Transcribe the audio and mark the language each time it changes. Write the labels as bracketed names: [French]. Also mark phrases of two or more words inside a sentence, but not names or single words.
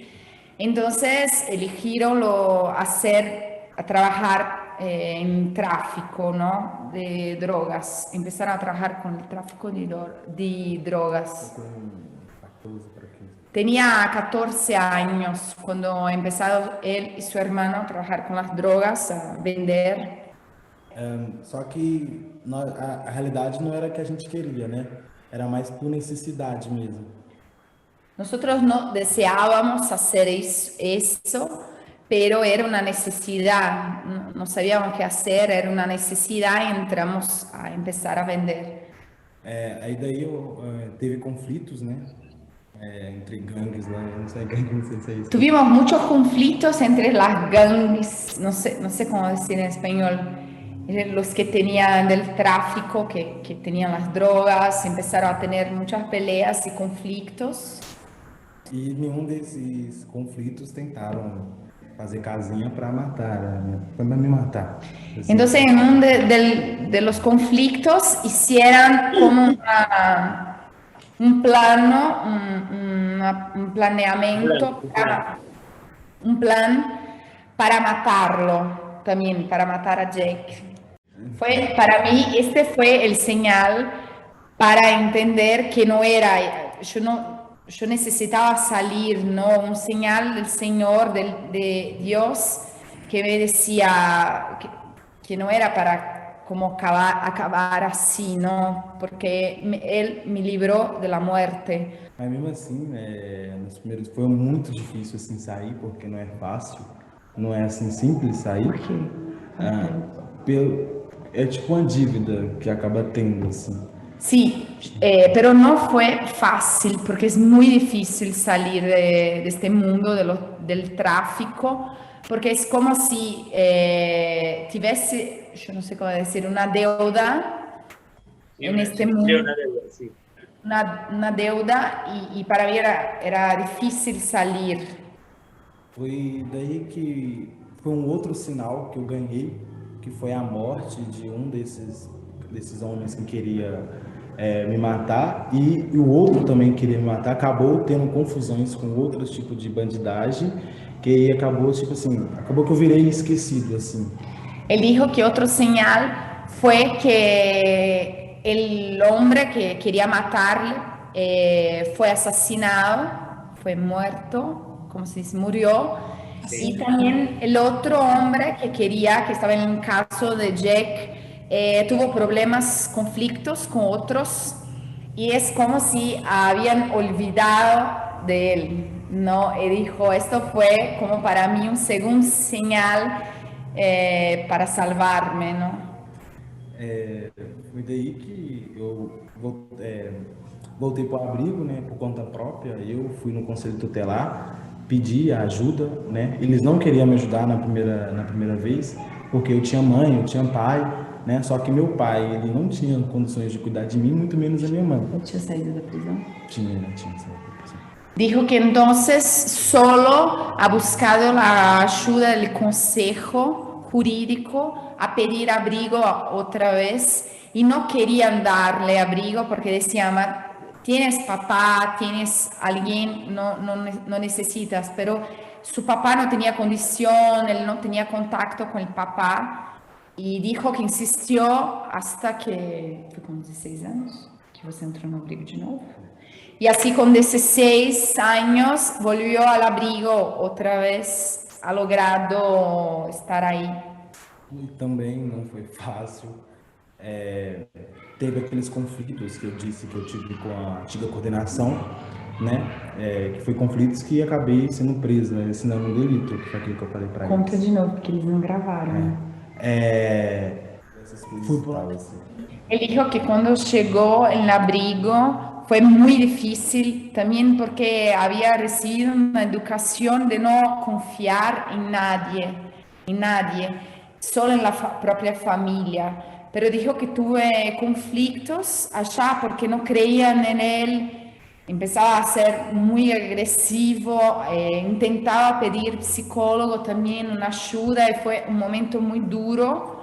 [Spanish] Entonces eligieron trabajar en tráfico, ¿no? De drogas. Empezaron a trabajar con el tráfico de drogas. Tenía 14 años cuando empezaron él y su hermano a trabajar con las drogas, a vender. [Portuguese] Só que a realidade não era que a gente queria, né? Era mais por necessidade mesmo. [Spanish] Nosotros no deseábamos hacer eso, pero era una necesidad, no sabíamos qué hacer, era una necesidad y entramos a empezar a vender. [Portuguese] Aí daí teve conflitos, né? Entre gangues lá, não sei se é isso. [Spanish] Tuvimos muchos conflictos entre las gangues, no sé cómo decir en español, los que tenían del tráfico, que tenían las drogas, empezaron a tener muchas peleas y conflictos. [Portuguese] E nenhum desses conflitos tentaram fazer casinha para matar, para me matar. Assim. [Spanish] Entonces, en uno de los conflictos hicieron como un planeamiento, un plan para matarlo, también para matar a Jake. Para mí, este fue el señal para entender que no era, yo necesitaba salir, ¿no? Un señal del Señor, de Dios, que me decía que no era para como acabar así, ¿no? Porque Él me libró de la muerte. [Portuguese] Mas mesmo assim, nos primeiros foi muito difícil assim sair, porque não é fácil, não é assim simples sair. Por quê? É tipo uma dívida que acaba tendo, assim. [Spanish] Sí, pero no fue fácil porque es muy difícil salir de este mundo del tráfico, porque es como si tuviese, yo no sé cómo decir, una deuda en este mundo. Una deuda, sí. Una deuda y para mí era difícil salir. [Portuguese] Foi daí que foi outro sinal que eu ganhei, que foi a morte de desses homens que queria me matar e o outro também queria me matar. Acabou tendo confusões com outros tipos de bandidagem que acabou tipo assim, acabou que eu virei esquecido assim. [Spanish] Él dijo que otro señal fue que el hombre que quería matarle fue asesinado, fue muerto, como se dice, murió. Sí. Y también el otro hombre que estaba en el caso de Jack, tuvo problemas, conflictos con otros y es como si habían olvidado de él, ¿no? Y dijo, esto fue como para mí un segundo señal para salvarme, ¿no? [Portuguese] Foi daí que eu voltei para o abrigo, né, por conta própria. Eu fui no conselho tutelar, pedi a ajuda, né? Eles não queriam me ajudar na primeira vez, porque eu tinha mãe, eu tinha pai, né? Só que meu pai, ele não tinha condições de cuidar de mim, muito menos a minha mãe. Ele tinha saído da prisão? Tinha saído da prisão. [Spanish] Dijo que entonces solo ha buscado la ayuda del consejo jurídico a pedir abrigo otra vez y no querían darle abrigo porque decían, tienes papá, tienes alguien, no necesitas, pero su papá no tenía condición, él no tenía contacto con el papá y dijo que insistió hasta que, fue con 16 años, que você entró no abrigo de nuevo. Y así con 16 años volvió al abrigo otra vez, ha logrado estar ahí. [Portuguese] E também não foi fácil. Teve aqueles conflitos que eu disse que eu tive com a antiga coordenação, né? Que foi conflitos que acabei sendo preso, né? Assinando um delito, que foi aquilo que eu falei para eles. Conta de novo, porque eles não gravaram. Fui por lá. [Spanish] Él dijo que cuando llegó en el abrigo fue muy difícil también porque había recibido una educación de no confiar en nadie, solo en la propia familia. Pero dijo que tuve conflictos allá porque no creían en él, empezaba a ser muy agresivo, intentaba pedir psicólogo también, una ayuda y fue un momento muy duro.